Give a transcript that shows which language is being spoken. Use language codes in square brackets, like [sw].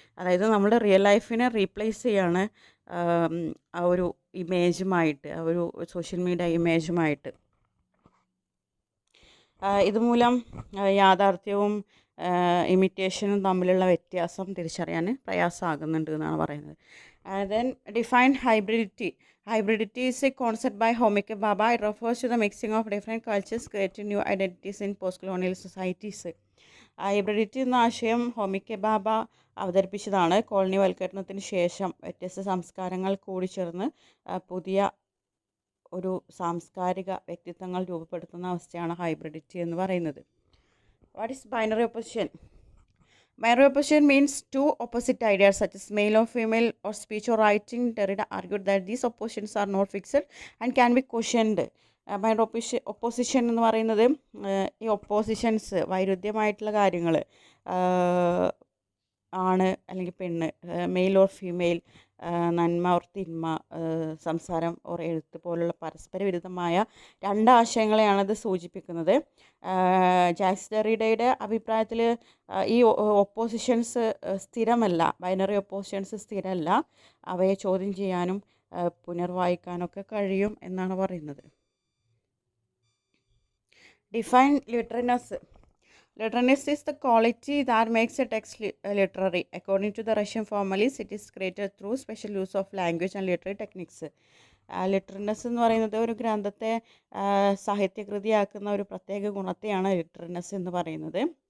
[ml] അതായത് നമ്മുടെ റിയൽ ലൈഫിനെ റീപ്ലേസ് ചെയ്യാണ് ആ ഒരു ഇമേജുമായിട്ട്, ആ ഒരു സോഷ്യൽ മീഡിയ ഇമേജുമായിട്ട്. ഇതുമൂലം യാഥാർത്ഥ്യവും ഇമിറ്റേഷനും തമ്മിലുള്ള വ്യത്യാസം തിരിച്ചറിയാൻ പ്രയാസമാകുന്നുണ്ട് എന്നാണ് പറയുന്നത്. [en] Then define hybridity. Hybridity is a concept by Homike Bhabha. It refers to the mixing of different cultures creating new identities in post-colonial societies. [ml] ഹൈബ്രിഡിറ്റി എന്ന ആശയം ഹോമിക്കെ ബാബ അവതരിപ്പിച്ചതാണ്. കോളനിവൽക്കരണത്തിന് ശേഷം വ്യത്യസ്ത സംസ്കാരങ്ങൾ കൂടിച്ചേർന്ന് പുതിയ ഒരു സാംസ്കാരിക വ്യക്തിത്വങ്ങൾ രൂപപ്പെടുത്തുന്ന അവസ്ഥയാണ് ഹൈബ്രിഡിറ്റി എന്ന് പറയുന്നത്. [en] What is binary opposition? Binary opposition means two opposite ideas such as male or female or speech or writing. Derrida argued that these oppositions are not fixed and can be questioned. [ml] Binary opposition എന്ന് പറയുന്നത് ഈ oppositions, വൈരുദ്ധ്യമായിട്ടുള്ള കാര്യങ്ങൾ, ആണ് അല്ലെങ്കിൽ പെണ്ണ്, [en] male or female, [ml] നന്മ or തിന്മ, സംസാരം ഓർ എഴുത്ത് പോലുള്ള പരസ്പര വിരുദ്ധമായ രണ്ട് ആശയങ്ങളെയാണത് സൂചിപ്പിക്കുന്നത്. ജാക്സ് ഡെറിഡയുടെ അഭിപ്രായത്തിൽ ഈ ഒപ്പോസിഷൻസ് സ്ഥിരമല്ല, ബൈനറി ഒപ്പോസിഷൻസ് സ്ഥിരമല്ല, അവയെ ചോദ്യം ചെയ്യാനും പുനർവായിക്കാനൊക്കെ കഴിയും എന്നാണ് പറയുന്നത്. [en] Define literariness. Literaryness is the quality that makes a text literary. According to the Russian formalists, it is created through special use of language and literary techniques. [ml] ലിറ്റററിനെസ് എന്ന് പറയുന്നത് ഒരു ഗ്രന്ഥത്തെ സാഹിത്യകൃതിയാക്കുന്ന ഒരു പ്രത്യേക ഗുണത്തെയാണ് ലിറ്റററിനെസ് എന്ന് പറയുന്നത്.